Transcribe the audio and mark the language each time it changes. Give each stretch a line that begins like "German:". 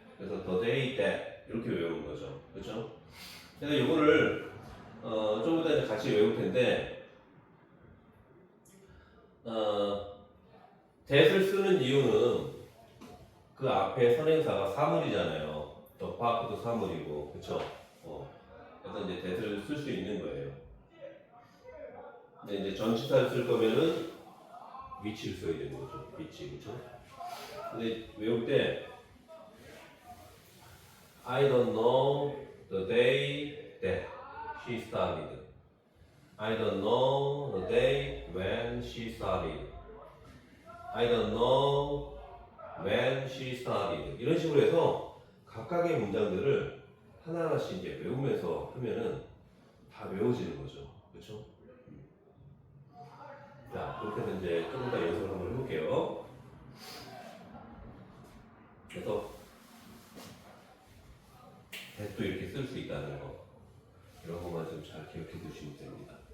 Korean: 그래서
English: the day that
Korean: 이렇게 외우는 거죠. 그렇죠? 그래서 이거를 좀 이따 이제 같이 외울 텐데 that을 쓰는 이유는 그 앞에 선행사가 사물이잖아요.
English: the park
Korean: 도 사물이고 그렇죠? 그래서 이제 that을 쓸 수 있는 거예요. 근데 이제 전치사를 쓸 거면은 위치를 써야 되는 거죠. 위치, 그렇죠? 근데 외울 때
English: I don't know the day that she started. I don't know the day when she started. I don't know when she started.
Korean: 이런 식으로 해서 각각의 문장들을 하나하나씩 이제 외우면서 하면은 다 외워지는 거죠. 그렇죠? 자, 그렇게 해서 이제 조금 더 연습을 한번 해볼게요. 그래서 that도 이렇게 쓸 수 있다는 거 이런 것만 좀 잘 기억해 두시면 됩니다.